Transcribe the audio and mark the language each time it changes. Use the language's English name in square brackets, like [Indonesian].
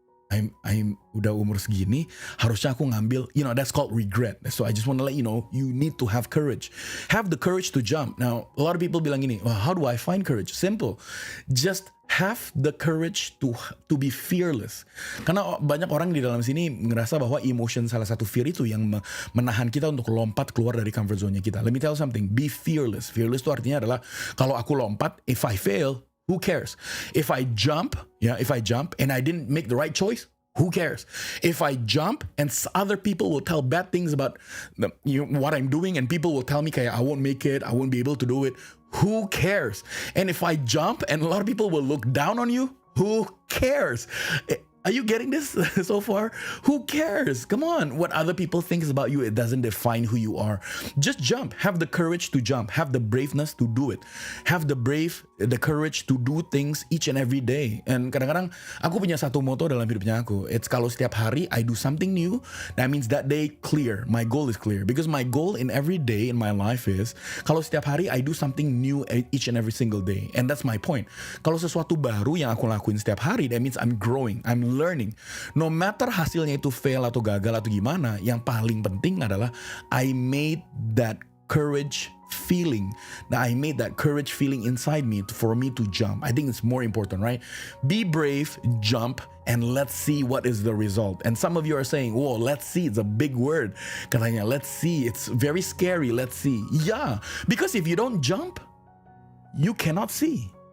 [Indonesian] I'm udah umur segini, harusnya aku ngambil, [English] that's called regret. So I just want to let you know, you need to have courage. Have the courage to jump. Now, a lot of people [Indonesian] bilang gini, [English] well, how do I find courage? Simple. Just have the courage to be fearless. [Indonesian] Karena banyak orang di dalam sini ngerasa bahwa emotion salah satu fear itu yang menahan kita untuk lompat keluar dari comfort zone-nya kita. [English] Let me tell you something, be fearless. [Indonesian] Fearless itu artinya adalah kalau aku lompat, [English] if I fail, who cares? If I jump and I didn't make the right choice, who cares? If I jump and other people will tell bad things about what I'm doing, and people will tell me kayak I won't make it, I won't be able to do it, who cares? And if I jump and a lot of people will look down on you, who cares? Are you getting this so far? Who cares? Come on. What other people think about you, it doesn't define who you are. Just jump. Have the courage to jump. Have the braveness to do it. Have the courage to do things each and every day. [Indonesian] And kadang-kadang aku punya satu motto dalam hidupnya aku. [English] It's [Indonesian] kalau setiap hari [English] I do something new, that means that day clear. My goal is clear. Because my goal in every day in my life is, [Indonesian] kalau setiap hari [English] I do something new each and every single day. And that's my point. [Indonesian] Kalau sesuatu baru yang aku lakuin setiap hari, [English] that means I'm growing. I'm learning. No matter [Indonesian] hasilnya itu fail atau gagal atau gimana, yang paling penting adalah [English] I made that courage feeling. Now I made that courage feeling inside me for me to jump. I think it's more important, right? Be brave, jump, and let's see what is the result. And some of you are saying, whoa, let's see, it's a big word. [Indonesian] Katanya, [English] let's see, it's very scary, let's see. Yeah, because if you don't jump, you cannot see.